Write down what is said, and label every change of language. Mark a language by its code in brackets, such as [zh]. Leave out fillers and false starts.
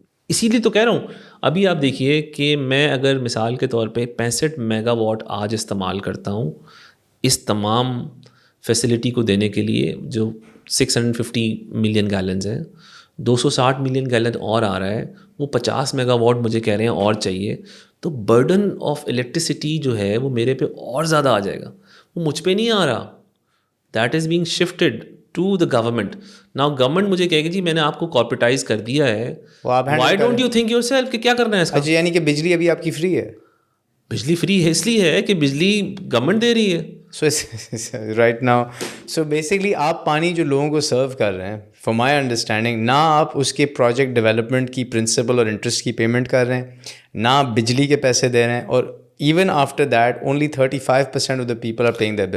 [ur] اسی لیے تو کہہ رہا ہوں, ابھی آپ دیکھیے کہ میں اگر مثال کے طور پہ 65 میگا واٹ آج استعمال کرتا ہوں اس تمام فیسلٹی کو دینے کے لیے, جو 650 ملین گیلنز ہیں, 260 ملین گیلن اور آ رہا ہے, وہ 50 میگا واٹ مجھے کہہ رہے ہیں اور چاہیے. تو برڈن آف الیکٹریسٹی جو ہے وہ میرے پہ اور زیادہ آ جائے گا, وہ مجھ پہ نہیں آ رہا. [en] That is being shifted to the government. [ur] Now government مجھے کہے گی جی میں نے آپ کو کارپوریٹائز کر دیا ہے, [en] why don't you think yourself [ur] کہ کیا کرنا ہے اس کا. یعنی کہ بجلی ابھی آپ کی فری ہے. بجلی فری ہے اس لیے ہے کہ بجلی گورنمنٹ دے رہی ہے. So right now, so basically آپ پانی جو لوگوں کو سرو کر رہے ہیں, [en] for my understanding, [ur] نہ آپ اس کے پروجیکٹ ڈیولپمنٹ کی پرنسپل اور انٹرسٹ کی پیمنٹ کر رہے ہیں, نہ آپ بجلی کے پیسے دے رہے ہیں, اور [en] Even after that only 35% of the people are paying their bills.